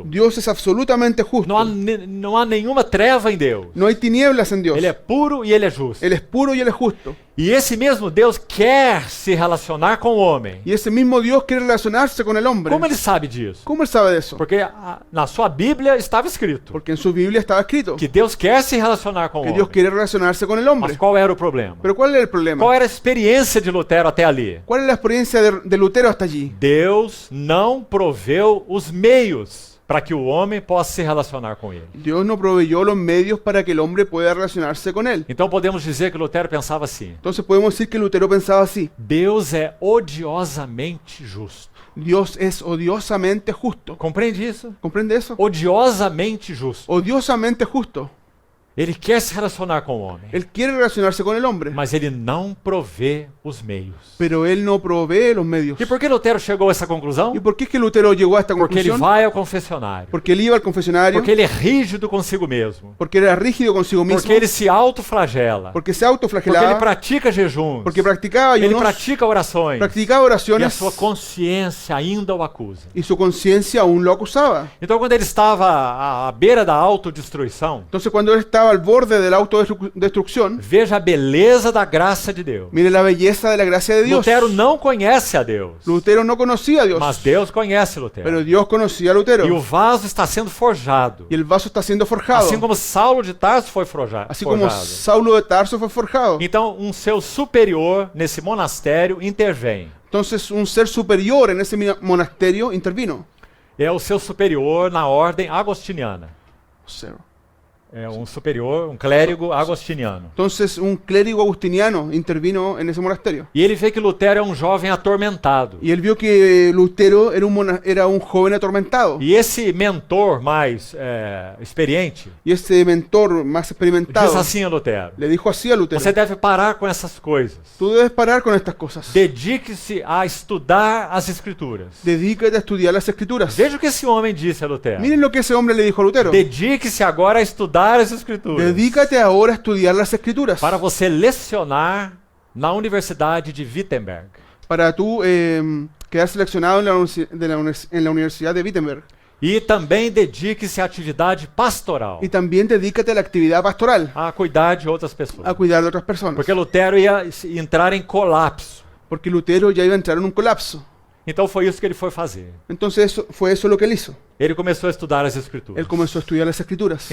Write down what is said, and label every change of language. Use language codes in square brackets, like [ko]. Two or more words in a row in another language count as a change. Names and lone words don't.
[es] Dios es absolutamente justo. [pt] Não há nenhuma treva em Deus. [es] No hay tinieblas en Dios. [pt] Ele é puro e ele é justo. [es] Él es puro y él es justo. [pt] E esse mesmo Deus quer se relacionar com o homem. [es] Y ese mismo Dios quiere relacionarse con el hombre. [pt] Como ele sabe disso? [es] ¿Cómo él sabe de eso? [pt] Porque na sua Bíblia estava escrito [es] Porque en su Biblia estaba escrito [pt] que Deus quer se relacionar com o [es] que Dios [pt] homem. [es] quiere relacionarse con el [pt] Mas [es] hombre. [pt] qual era o problema? [es] Pero ¿cuál era el problema? [pt] Qual era a experiência de Lutero até ali? [es] ¿Cuál es la experiencia de Lutero hasta allí? [pt] Deus não proveu os meios para que o homem possa se relacionar com ele. [es] Dios no proveyó los medios para que el hombre pueda relacionarse con él. [pt] Então podemos dizer que Lutero pensava assim: [es] Entonces podemos decir que Lutero pensaba así. [pt] Deus é odiosamente justo. [es] Dios es odiosamente justo. [pt] Compreende isso? [es] ¿Comprende eso? [pt] Odiosamente justo. [es] Odiosamente justo. [pt] Ele quer se relacionar com o homem, [es] Él quiere relacionarse con el hombre, [pt] mas ele não provê os meios. [es] pero él no provee los medios. [pt] E por que Lutero chegou a essa conclusão? [es] ¿Y por qué es que Lutero llegó a esta [pt] Porque ele [es] conclusión? [pt] vai ao confessionário. [es] Porque él iba al confesionario, [pt] Porque ele é rígido consigo mesmo. [es] porque era rígido consigo mismo, [pt] Porque ele se autoflagela. [es] porque se [pt] Porque ele [es] autoflagelaba, [pt] pratica jejuns. [es] porque practicaba [pt] Ele [es] ayunos, [pt] pratica orações. [es] practicaba [pt] E a [es] oraciones [pt] sua consciência ainda o acusa. [es] y su conciencia aún lo acusaba. [pt] Então, quando ele estava à beira da autodestruição, [es] Entonces cuando él estaba al borde de la autodestrucción, [pt] veja a beleza da graça de Deus. [es] mire la belleza de la gracia de Dios. [pt] Lutero não conhece a Deus, [es] Lutero no conocía a Dios, [pt] mas Deus conhece [es] pero [pt] Lutero. [es] Dios conocía a [pt] E o [es] Lutero. [pt] vaso está sendo forjado. [es] Y el vaso está siendo forjado, [pt] Assim como Saulo de Tarso foi forjado. [es] así como Saulo de Tarso fue forjado. [pt] Então, seu superior nesse monastério intervém. [es] Entonces un ser superior en ese monasterio intervino. [pt] É o seu superior na ordem agostiniana. [es] Cero. [pt] É um superior, um clérigo agostiniano. [es] Entonces un clérigo agustiniano intervino en ese monasterio. [pt] E ele vê que Lutero é um jovem atormentado. [es] Y él vio que Lutero era un joven atormentado. [pt] E esse mentor mais experiente [es] Y ese mentor más experimentado [pt] diz assim a Lutero: [es] le dijo así a Lutero: [pt] você deve parar com essas coisas. [es] tú debes parar con estas cosas. [pt] Dedique-se a estudar as Escrituras. [es] Dedícate a estudiar las escrituras. [pt] Veja o que esse homem disse a Lutero. [es] Miren lo que ese hombre le dijo a Lutero: [pt] Dedique-se agora a estudar as Escrituras. [es] dedícate ahora a estudiar las escrituras [pt] Para você lecionar na Universidade de Wittenberg. [es] para tú quedar seleccionado en la Universidad de Wittenberg. [pt] E também dedique-se à atividade pastoral, [es] Y también dedícate a la actividad pastoral, [pt] a cuidar de outras pessoas. [es] a cuidar de otras personas. [pt] Porque Lutero ia entrar em colapso. [es] Porque Lutero ya iba a entrar en un colapso. [pt] Então foi isso que ele foi fazer. [es] Entonces fue eso lo que él hizo. [pt] Ele começou a estudar as Escrituras. [es] Él comenzó a estudiar las escrituras.